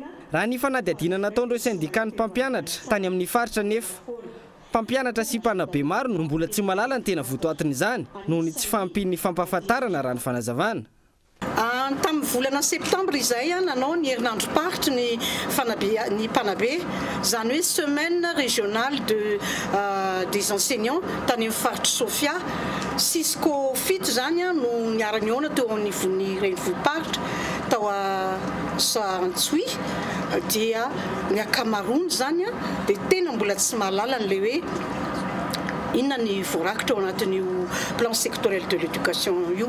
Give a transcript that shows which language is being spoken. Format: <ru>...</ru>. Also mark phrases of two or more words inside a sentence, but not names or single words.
<mg>Raha ny fanadihadiana nataon'ireo syndikan'ny mpampianatra tany amin'ny faritra nefa mpampianatra sy mpanabe maro no mbola tsy malala ny tena votoatin'izany noho ny tsy fahampian'ny fampahafantarana raha ny fanazavana. Tamin'ny volana septembre izay nanao ny herinandro-paritra ny mpanabe izany hoe</mg> <fr>semaine régionale des enseignants</fr> <mg>tany amin'ny faritra Sofia sisko fito zany no niarany ona teo anivon'ny renivohim-paritra tao Antsoy dia ny akamaroany zany dia tena mbola tsy mahalala n'le hoe inona ny voarakitra ao anatin'io</mg> <fr>plan sectoriel de l'éducation</fr> <mg>io.</mg>